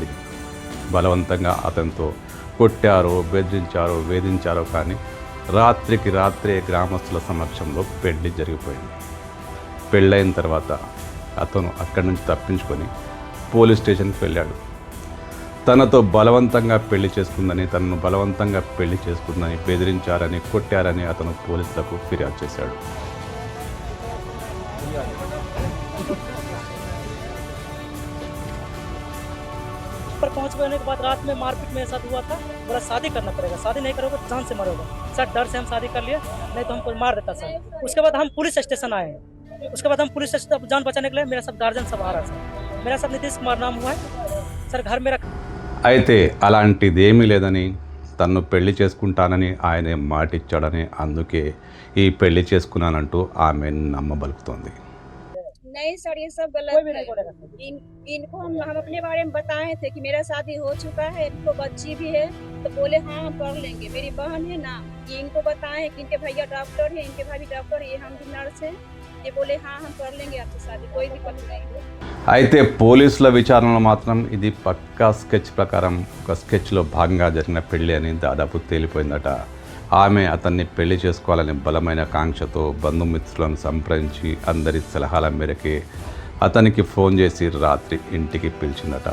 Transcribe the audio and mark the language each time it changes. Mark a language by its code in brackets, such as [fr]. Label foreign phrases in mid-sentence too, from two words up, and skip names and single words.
[te] బలవంతంగా అతనితో కొట్టారో, బెదిరించారో, వేధించారో కానీ రాత్రికి రాత్రే గ్రామస్తుల సమక్షంలో పెళ్ళి జరిగిపోయింది. పెళ్ళైన తర్వాత అతను అక్కడి నుంచి తప్పించుకొని పోలీస్ స్టేషన్కి వెళ్ళాడు. తనతో బలవంతంగా పెళ్లి చేసుకుందని, తనను బలవంతంగా పెళ్లి చేసుకుందని, బెదిరించారని, కొట్టారని అతను పోలీసులకు ఫిర్యాదు చేశాడు. [hi] पर पहुंच गए के बाद रात में मारपीट मेरे साथ हुआ था. बोला शादी करना पड़ेगा, शादी नहीं करोगे तो जान से मरोगे. सर डर से हम शादी कर लिए, नहीं तो हमको मार देता सर. उसके बाद हम [en] police station [hi] आए. उसके बाद हम [en] police station [hi] जान बचाने के लिए मेरा सब गार्जियन सब आ रहा सर. मेरा सब नीतीश कुमार नाम हुआ है सर. घर मेरा [te] అయితే అలాంటిదేమీ లేదని, తన్ను పెళ్లి చేసుకుంటానని ఆయనే మాటిచ్చాడని, అందుకే ఈ పెళ్లి చేసుకున్నానంటూ ఆమె నమ్మబలుకుతోంది. [hi] नहीं सर, ये सब गलत है. इनको हम अपने बारे में बताए थे कि मेरा शादी हो चुका है, इनको बच्ची भी है, तो बोले हाँ हम कर लेंगे. मेरी बहन है ना, ये इनको बताए कि इनके भैया डॉक्टर है, इनके भाभी डॉक्टर है, ये हम भी नर्स है. ये बोले हाँ हम कर लेंगे आपसे शादी, कोई दिक्कत नहीं है. [te] అయితే పోలీసుల విచారణలో మాత్రం ఇది పక్కా స్కెచ్ ప్రకారం ఒక స్కెచ్లో భాగంగా జరిగిన పెళ్లి అని దాదాపు తేలిపోయిందట. ఆమె అతన్ని పెళ్లి చేసుకోవాలని బలమైన కాంక్షతో బంధుమిత్రులను సంప్రదించి అందరి సలహాల మేరకే అతనికి ఫోన్ చేసి రాత్రి ఇంటికి పిలిచిందట.